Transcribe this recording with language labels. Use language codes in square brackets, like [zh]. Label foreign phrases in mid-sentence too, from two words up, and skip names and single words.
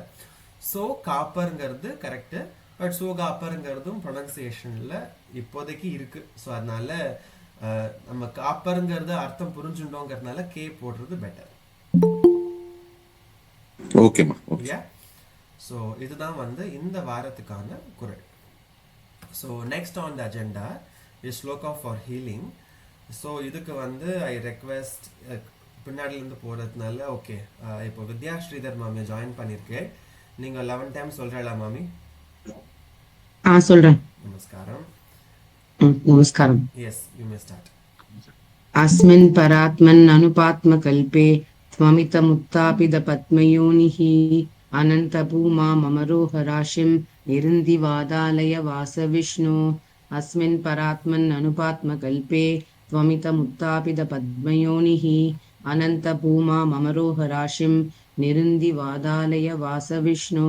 [ta] சோ காப்பருங்கிறது கரெக்ட், பட் சோ காப்பருங்கிறதும் ப்ரொனன்சியேஷன்ல இப்போதைக்கு இருக்கு. ஸோ அதனால நம்ம காப்பருங்கிறது அர்த்தம் புரிஞ்சுட்டோங்கிறதுனால கே போடுறது பெட்டர். ஓகேமா, ஓகே. ஸோ இதுதான் வந்து இந்த வாரத்துக்கான குறள். [en] So next on the agenda is sloka for healing. [ta] ஸோ இதுக்கு வந்து [en] I request [ta] பின்னாடிலேருந்து போகிறதுனால ஓகே, இப்போ வித்யா ஸ்ரீதர் மாமியை ஜாயின் பண்ணியிருக்கேன். நீங்கள் 11 டைம் சொல்கிறீங்களா மாமி? சொல்றேன். நமஸ்காரம். நமஸ்காரம். [en] Yes, you may start. [sa] अस्मिन् परात्मन् अनुपात्मकल्पे त्वमितमुत्तापित पद्मयोनिः अनन्तभूमा ममरोहराशिं निरुन्दिवादालय वासविष्णु. अस्मिन् परात्मन् अनुपात्मकल्पे त्वमितमुत्तापित पद्मयोनिः अनन्तभूमा ममरोहराशिं निरुन्दिवादालय वासविष्णु.